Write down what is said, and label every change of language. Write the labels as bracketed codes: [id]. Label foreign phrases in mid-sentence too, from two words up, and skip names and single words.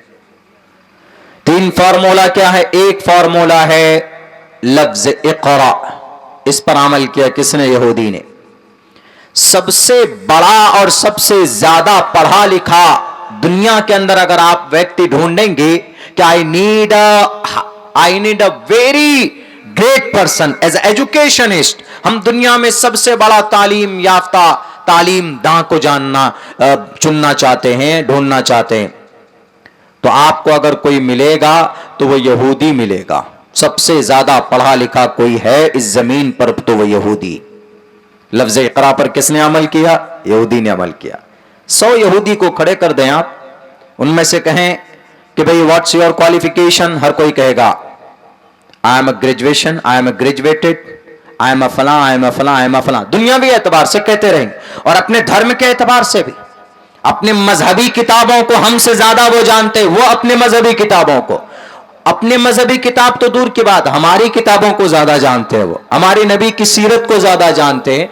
[ur] 3 فارمولہ کیا ہے؟ ایک فارمولہ ہے لفظ اقرا، اس پر عمل کیا کس نے؟ یہودی نے. سب سے بڑا اور سب سے زیادہ پڑھا لکھا دنیا کے اندر اگر آپ ویکتی ڈھونڈیں گے کہ [en] I need a very great person as an educationist، [ur] ہم دنیا میں سب سے بڑا تعلیم یافتہ، تعلیم داں کو چننا چاہتے ہیں، ڈھونڈنا چاہتے ہیں، تو آپ کو اگر کوئی ملے گا تو وہ یہودی ملے گا. سب سے زیادہ پڑھا لکھا کوئی ہے اس زمین پر تو وہ یہودی. لفظ اقرا پر کس نے عمل کیا؟ یہودی نے عمل کیا. 100 یہودی کو کھڑے کر دیں آپ، ان میں سے کہیں کہ بھئی [en] what's your qualification, [ur] ہر کوئی کہے گا [en] I am a graduation, I am a graduated, I am a [ur] فلاں، [en] I am a [ur] فلاں، [en] I am a [ur] فلاں. دنیاوی اعتبار سے کہتے رہیں گے اور اپنے دھرم کے اعتبار سے بھی. اپنے مذہبی کتابوں کو ہم سے زیادہ وہ جانتے، وہ اپنے مذہبی کتابوں کو، اپنے مذہبی کتاب تو دور کی بات، ہماری کتابوں کو زیادہ جانتے ہیں، وہ ہمارے نبی کی سیرت کو زیادہ جانتے ہیں.